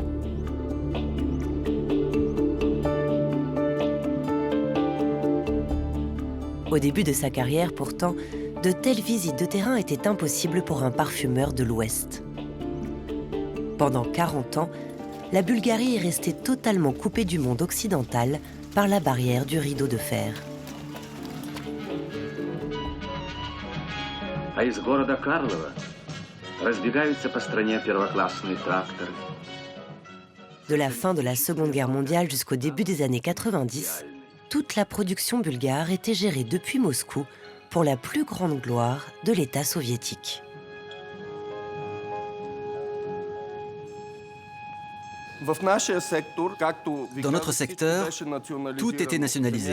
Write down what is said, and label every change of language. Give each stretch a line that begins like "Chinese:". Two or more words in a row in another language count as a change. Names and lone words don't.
French: Au début de sa carrière, pourtant, de telles visites de terrain étaient impossibles pour un parfumeur de l'Ouest. Pendant 40 ans, la Bulgarie est restée totalement coupée du monde occidental par la barrière du rideau de fer.
Russian: А из города Карлова разбегаются по стране первоклассные тракторы.
French: De la fin de la Seconde Guerre mondiale jusqu'au début des années 90, toute la production bulgare était gérée depuis Moscou pour la plus grande gloire de l'État soviétique. Dans notre secteur, tout était nationalisé.